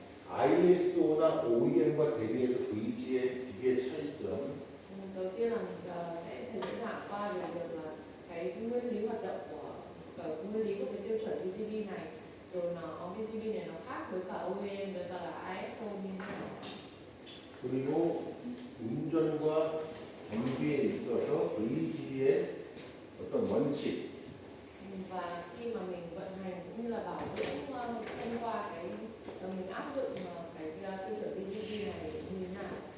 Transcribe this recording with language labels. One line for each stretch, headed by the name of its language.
Korean: ISO나 OEM과 대비해서 VGB의 차이점.
Vietnamese: Đầu tiên là thầy sẽ giảng qua về việc là cái nguyên lý hoạt động của nguyên lý của cái tiêu chuẩn VGB này, rồi VGB này nó khác với cả OEM với cả là ISO như thế nào.
Korean: 그리고 운전과 정비에 있어서 VGB의 어떤 원칙.
Vietnamese: Và khi mà mình vận hành cũng như là bảo dưỡng thông qua mình áp dụng cái tiêu chuẩn VGB này như thế nào.